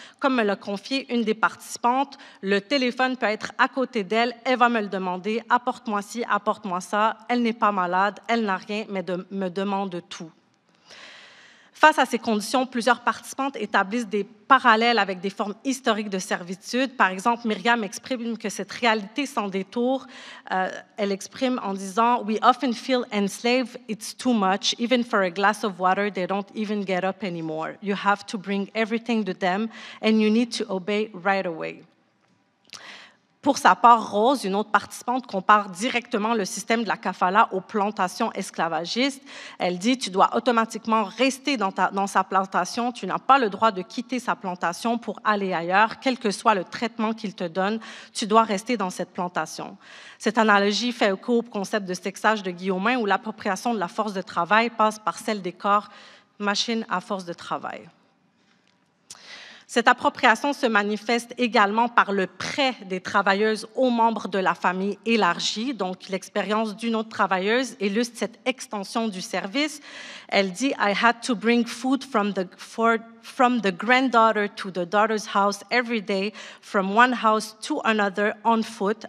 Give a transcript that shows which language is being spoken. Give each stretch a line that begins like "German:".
French: Comme me l'a confié une des participantes, le téléphone peut être à côté d'elle, elle va me le demander, apporte-moi ci, apporte-moi ça, elle n'est pas malade, elle n'a rien, mais me demande tout. Face à ces conditions, plusieurs participantes établissent des parallèles avec des formes historiques de servitude. Par exemple, Myriam exprime que cette réalité sans détour, elle exprime en disant «
English: We often feel enslaved, it's too much. Even for a glass of water, they don't even get up anymore. You have to bring everything to them and you need to obey right away.
French: » Pour sa part, Rose, une autre participante, compare directement le système de la kafala aux plantations esclavagistes. Elle dit « Tu dois automatiquement rester dans sa plantation, tu n'as pas le droit de quitter sa plantation pour aller ailleurs, quel que soit le traitement qu'il te donne, tu dois rester dans cette plantation. » Cette analogie fait écho au concept de sexage de Guillaumin, où l'appropriation de la force de travail passe par celle des corps, machines à force de travail. Cette appropriation se manifeste également par le prêt des travailleuses aux membres de la famille élargie. Donc, l'expérience d'une autre travailleuse illustre cette extension du service. Elle dit
English: « I had to bring food from the granddaughter to the daughter's house every day, from one house to another on foot.